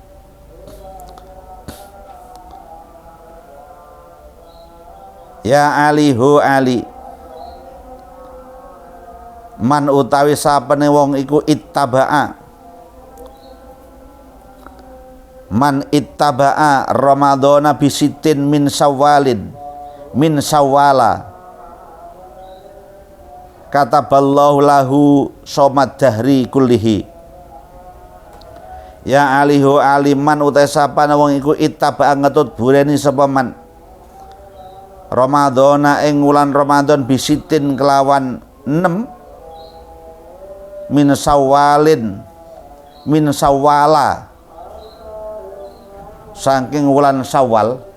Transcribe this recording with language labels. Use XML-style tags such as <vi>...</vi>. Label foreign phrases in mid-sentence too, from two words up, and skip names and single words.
<ar>يا علي هو علي، من</ar> <jv>utawi sapane wong iku</jv> <ar>اتبع، من اتبع رمضان بستٍّ من شوالٍ من شوال كتب الله له صوم الدهر كله. يا علي هو علي، من</ar> <jv>utawi sapane wong iku ittaba'a ngetut bureni sapa</jv> <ar>من رمضان</ar> <jv>ing wulan Ramadan bisitin kelawan 6</jv> <ar>من شوالٍ من شوال</ar> <jv>saking wulan Syawal.</jv>